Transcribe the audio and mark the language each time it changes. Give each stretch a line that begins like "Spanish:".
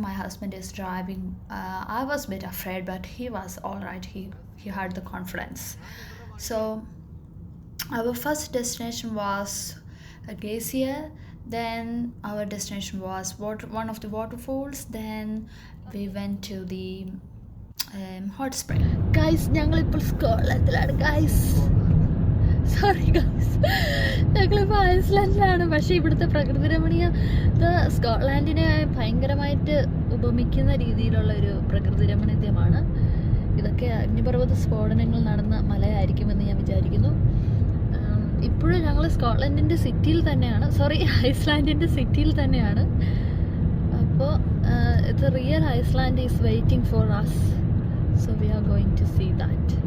English: My husband is driving. I was a bit afraid, but he was all right. He had the confidence. So our first destination was a glacier. Then our destination was one of the waterfalls. Then we went to the hot spring.
Malayalam: Guys ഞങ്ങളിപ്പോൾ സ്കോട്ട്ലൻഡിലാണ് guys. Sorry guys, ഞങ്ങളിപ്പോൾ ഐസ്ലാൻഡിലാണ്. പക്ഷേ ഇവിടുത്തെ പ്രകൃതി രമണീയത സ്കോട്ട്ലാൻഡിനെ ഭയങ്കരമായിട്ട് ഉപമിക്കുന്ന രീതിയിലുള്ള ഒരു പ്രകൃതി രമണീയമാണ്. ഇതൊക്കെ അഗ്നിപർവ്വത സ്ഫോടനങ്ങൾ നടന്ന മലയായിരിക്കുമെന്ന് ഞാൻ വിചാരിക്കുന്നു. ഇപ്പോഴും ഞങ്ങൾ സ്കോട്ട്ലൻഡിൻ്റെ സിറ്റിയിൽ തന്നെയാണ്, ഐസ്ലാൻഡിൻ്റെ സിറ്റിയിൽ തന്നെയാണ്.
English: അപ്പോൾ the real Iceland is waiting for us, so we are going to see that.